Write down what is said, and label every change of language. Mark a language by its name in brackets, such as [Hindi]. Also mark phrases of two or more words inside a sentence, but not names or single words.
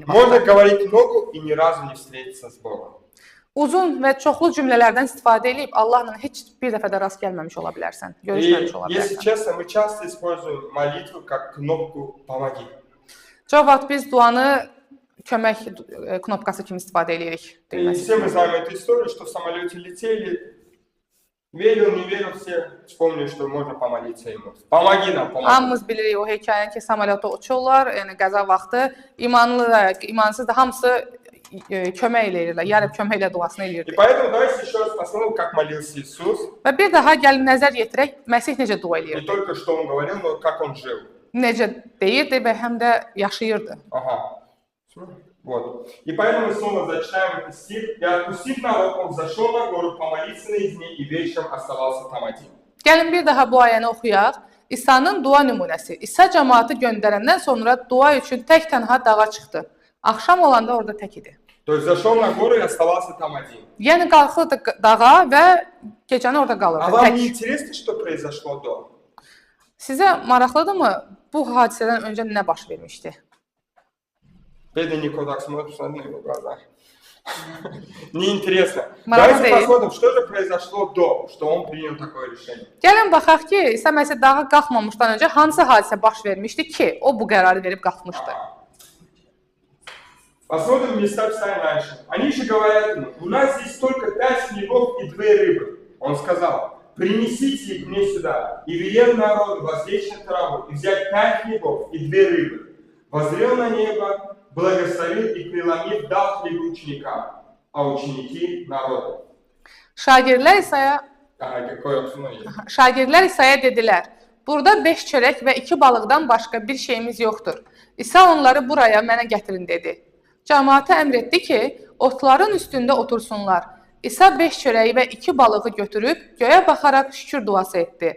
[Russian] Можно [Azerbaijani] vaxtda. [Russian] говорить много и ни разу не встретиться с Богом. [Azerbaijani] Uzun və çoxlu cümlələrdən istifadə edib Allahla heç bir dəfə də rast gəlməmiş ola bilərsən, [Russian] И, [Azerbaijani] görüşməmiş ola [Russian] если [Azerbaijani] bilərsən. [Russian] честно, мы часто используем молитву как кнопку «помоги». [Azerbaijani] Çox vaxt biz duanı kömək knopkası kimi istifadə edirik. [Russian] И все мы знаем эту историю, что в самолете летели, верил, не верил, все вспомнили, что можно помолиться ему. Помоги нам, помоги. [Azerbaijani] Hamımız bilirik o hekayəni ki, samolyotda uçurlar, yəni qəza vaxtı imanlı da, imansız da hamısı kömək eləyirlər, yarıb kömək ilə duasını [Russian] И [Azerbaijani] eləyirdi. [Russian] поэтому давайте еще раз посмотрим, как молился Иисус. [Azerbaijani] Və bir daha gəlin nəzər yetirək, Məsih necə dua [Russian] Не [Azerbaijani] eləyirdi, [Russian] только что он говорил, но как он жил. [Azerbaijani] necə deyirdi və həm də yaşayırdı. [Russian] Ага. Вот. И поэтому мы снова зачитаем этот стих. «И отпустив народ, он взошел на гору помолиться наедине и вечером оставался там один». [Azerbaijani] Gəlin bir daha bu ayəni oxuyaq. İsa'nın dua nümunəsi. İsa cəmaatı göndərəndən sonra dua üçün tək-tənha dağa çıxdı. Axşam olanda orada tək idi. [Russian] То есть зашел на гору и оставался там один. [Azerbaijani] Yəni qalxırdı dağa və gecəni orada [Russian] А [Azerbaijani] qalırdı [Russian] вам [Azerbaijani] tək. [Russian] не интересно, что произошло до? [Azerbaijani] Sizə maraqlıdırmı bu hadisədən öncə nə baş vermişdi? [Russian] Бедный Нико так смотришь на его глаза. Неинтересно. Молодец. Давайте посмотрим, что же произошло до, что он принял такое решение. [Azerbaijani] Gəlin baxaq ki, İsa Məsih dağa qalxmamışdan öncə hansı hadisə baş vermişdi ki, o bu qərarı verib qalxmışdı. [Russian] Посмотрим места Писания раньше. Они же говорят ему, у нас здесь только 5 хлебов и 2 рыбы. Он сказал, принесите их мне сюда. И велел народу возлечь на траву и взять 5 хлебов и 2 рыбы. Воззрел на небо, благословил и преломив дал хлебы ученикам, а ученики народу. [Azerbaijani] Şagirdlər İsa'ya dedilər, burada 5 çörək və 2 balıqdan başqa bir şeyimiz yoxdur. İsa onları buraya mənə gətirin dedi. Cəmaata əmr etdi ki, otların üstündə otursunlar. İsa 5 çörəyi və 2 balığı götürüb göyə baxaraq şükür duası etdi.